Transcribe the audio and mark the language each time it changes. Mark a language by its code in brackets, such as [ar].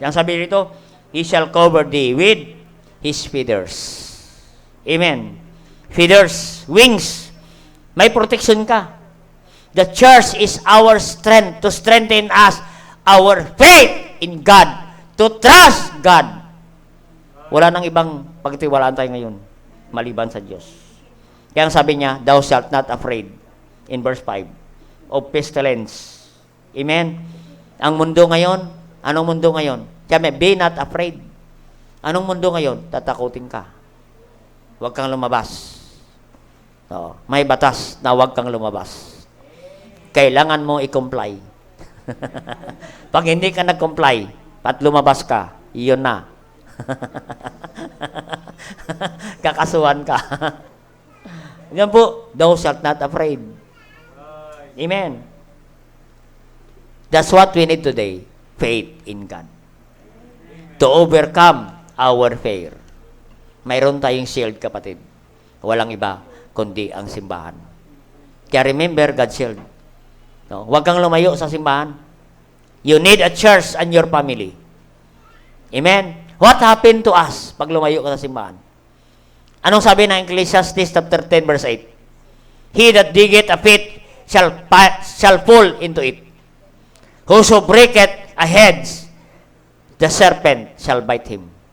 [tl] Yang sabi dito, [en] He shall cover thee with His feathers. Amen. Feathers, wings. [tl] May protection ka. [en] The church is our strength to strengthen us, our faith in God, to trust God. [tl] Wala nang ibang pagtiwalaan tayo ngayon, maliban sa Diyos. Kaya ang sabi niya, [en] thou shalt not afraid, in verse 5, of pestilence. Amen? [tl] Ang mundo ngayon, anong mundo ngayon? Kaya [en] be not afraid. [tl] Anong mundo ngayon? Tatakutin ka. Huwag kang lumabas. So, may batas na huwag kang lumabas. Kailangan mo i-comply. Pag hindi ka nag-comply at lumabas ka, iyon na. Kakasuhan ka. Yan po, [en] thou shalt not afraid. [tl] Amen. [en] That's what we need today. Faith in God. To overcome our fear. [tl] Mayroon tayong shield, kapatid. Walang iba, kundi ang simbahan. Kaya [en] remember, God's shield. [tl] No? Huwag kang lumayo sa simbahan. [en] You need a church and your family. Amen? What happened to us [tl] pag lumayo ka sa simbahan? Anong sabi ng Ecclesiastes chapter 10 verse 8? [en] He that diggeth a pit shall fall into it. Whoso breaketh a hedge, the serpent shall bite him.